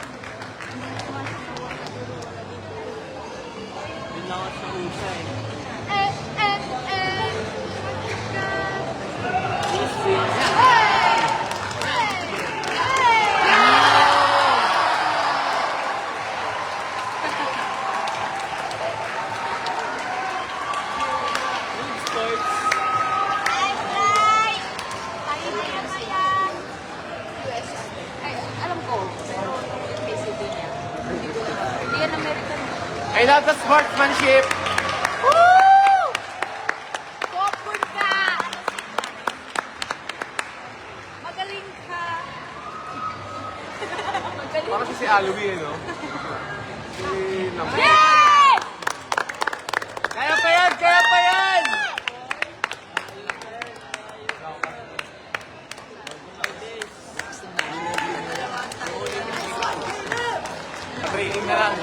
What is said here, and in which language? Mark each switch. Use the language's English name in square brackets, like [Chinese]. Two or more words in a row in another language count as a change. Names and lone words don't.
[Filipino] Yun lang ako sa usa eh. [English] Please win. Good sports. [Filipino] Alam ko, pero PCB niya. Hindi yan American. [English] I love the sportsmanship! [Filipino] Popcorn ka! Magaling ka! Magaling. Parang si Aloy, no? Si Nambul. Yay! Kaya pa yan! Training na lang.